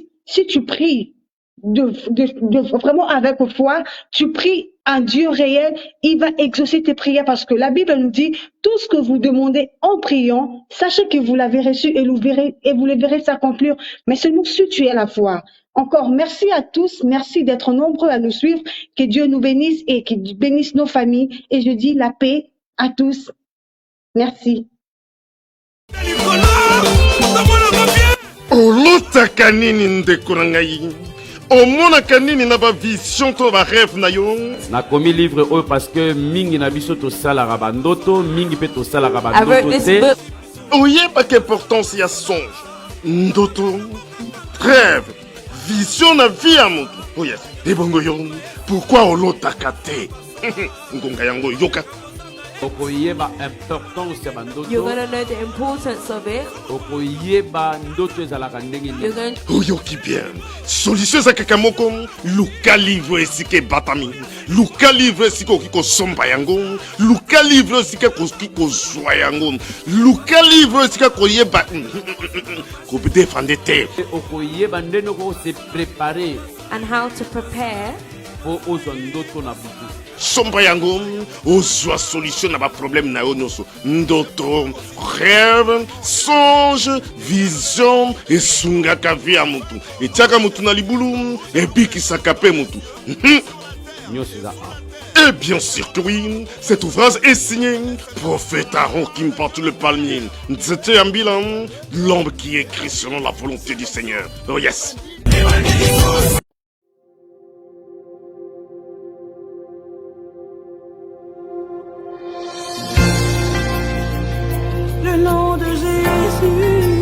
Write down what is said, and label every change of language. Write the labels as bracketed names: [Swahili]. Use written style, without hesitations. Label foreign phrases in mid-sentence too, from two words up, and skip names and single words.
[French] Si tu pries vraiment avec foi, tu pries un Dieu réel, il va exaucer tes prières parce que la Bible nous dit tout ce que vous demandez en priant, sachez que vous l'avez reçu et vous le verrez s'accomplir, mais seulement si tu es à la foi. Encore merci à tous, merci d'être nombreux à nous suivre, que Dieu nous bénisse et qu'il bénisse nos familles et je dis la paix à tous. Merci. [Lingala] olotaka nini ndeko na ngai omonaka nini na bavision to barêve na yo nakomi livre oyo parce que mingi na biso tosalaka bandoto mingi mpe tosalaka [English] I wrote [Lingala] bandoto [English] this [Lingala] te [English] book [Lingala] oyebaka importance ya songe ndoto rêve vision na vie ya moto oya ebongo yo pourquoi olotaka te ngonga yango yoka okoyeba importance ya [English] you're [Lingala] bandoto [English] going to know the importance of it. [Lingala] okoyeba ndoto ezalaka ndenge [English] You're [Lingala] nini [English] going [Lingala] oyoki bien solution eza kaka moko luka livre esika ebatami luka livre esika okoki kosomba yango luka livre esika okoki kozwa yango luka livre esika koyeba kodefande te Pe okoyeba ndenge okose prepare [English] and how to prepare [Lingala] mpo ozwa ndoto na butu somba yango ozwa solution na baproblème na yo nyonso [French] ndoto rêve [Lingala] songe vision esungaka vie ya motu etiaka motu na libulu ebikisaka mpe motu nyonso eza awa. [French] Et bien sûr que oui, cet ouvrage est signé Prophète Aaron Kim porte le palmier. C'était un bilan, l'homme qui écrit selon la volonté du Seigneur. [English] Oh yes. [French] le nom de Jésus.